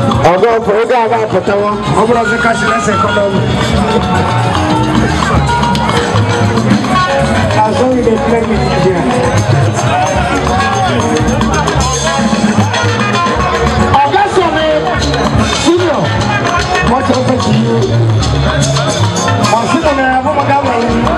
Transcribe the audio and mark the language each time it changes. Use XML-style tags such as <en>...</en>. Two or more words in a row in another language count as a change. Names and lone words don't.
<ig>Ọgọ ọfọ ego a ga-apụtawa, ọ bụrụ ọzọ</ig> <en>cashless economy. As long as they play with Nigeria.</en> <yo>Ọ̀gá Sọ̀ni Senior, wọ́n ti ọ̀fẹ́ jù ú. Wọ́n sì lọ nà ẹ̀fọ́ mọ̀gá wọ̀nyí.</yo>